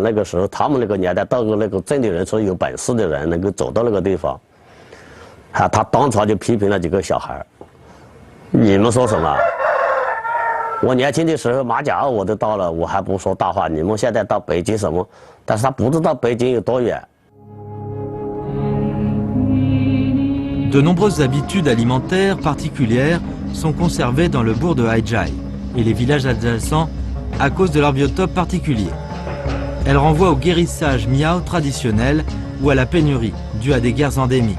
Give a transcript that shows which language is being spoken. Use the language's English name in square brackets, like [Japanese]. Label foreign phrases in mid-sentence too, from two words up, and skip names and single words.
[Chinese] 那个时候他们那个年代到过那个镇的人是有本事的人，能够走到那个地方。他当场就批评了几个小孩：“你们说什么？我年轻的时候马甲坳我都到了，我还不说大话。你们现在到北京什么？” 但是他不知道北京有多远。 [French] De nombreuses habitudes alimentaires particulières sont conservées dans le bourg de Haijai et les villages adjacents à cause de leur biotope particulier. Elles renvoient au guérissage miao traditionnel ou à la pénurie due à des guerres endémiques.